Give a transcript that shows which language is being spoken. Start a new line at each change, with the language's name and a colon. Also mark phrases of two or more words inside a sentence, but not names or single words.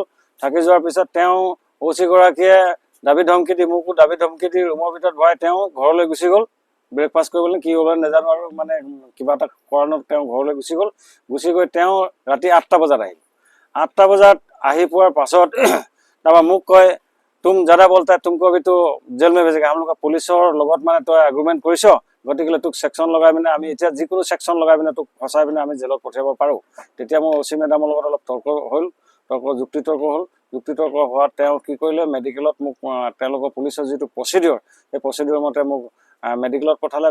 Assamese: থাকি যোৱাৰ পিছত তেওঁ OC-গৰাকীয়ে দাবী ধমকি দি মোকো দাবী ধমকি দি ৰুমৰ ভিতৰত ভৰাই তেওঁ ঘৰলৈ গুচি গ'ল। ব্ৰেকফাষ্ট কৰিবলৈ কি হ'ল নাজানো, আৰু মানে কিবা এটা কাৰণত তেওঁ ঘৰলৈ গুচি গ'ল। গুচি গৈ তেওঁ ৰাতি 8টা বজাত আহিল। 8টা বজাত আহি পোৱাৰ পাছত তাৰপৰা মোক কয়
Hindi: तुम ज़्यादा बोलता है, तुमको अभी तो जेल में भेजेगा। हम लोग
Assamese: পুলিচৰ লগত মানে তই এগ্ৰিমেণ্ট কৰিছ, গতিকে তোক ছেকশ্যন লগাই পিনে আমি এতিয়া যিকোনো ছেকশ্যন লগাই পিনে তোক ফচাই পিনে আমি জেলত পঠিয়াব পাৰোঁ। তেতিয়া মোৰ OC মেডামৰ লগত অলপ যুক্তিতৰ্ক হ'ল। যুক্তিতৰ্ক হোৱাত তেওঁ কি কৰিলে, মেডিকেলত মোক তেওঁলোকৰ পুলিচৰ যিটো প্ৰচিডিঅ'ৰ, সেই প্ৰচিডিঅ'ৰ মতে মোক মেডিকেলত পঠালে।